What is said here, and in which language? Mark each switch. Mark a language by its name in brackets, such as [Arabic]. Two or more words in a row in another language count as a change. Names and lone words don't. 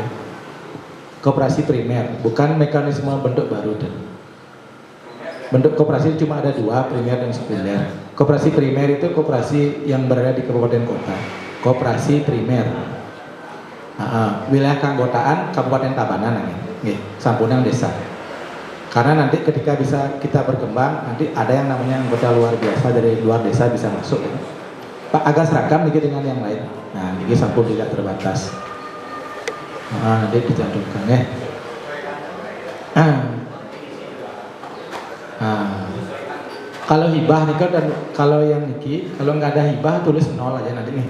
[Indonesian] Koperasi primer, bukan mekanisme bentuk baru dan. Bentuk koperasi cuma ada 2, primer dan sekunder. Koperasi primer itu koperasi yang berada di kabupaten kota. Koperasi primer. Wilayah keanggotaan Kabupaten Tabanan nih, sampunang desa. Karena nanti ketika bisa kita berkembang, nanti ada yang namanya anggota luar biasa dari luar desa bisa masuk. Ya. Pak agak seragam nih dengan yang lain. Nah, ini sampun tidak terbatas. Nanti dicantumkan ya. Kalau hibah nih kan, dan kalau yang niki, kalau nggak ada hibah tulis 0 aja nanti nih.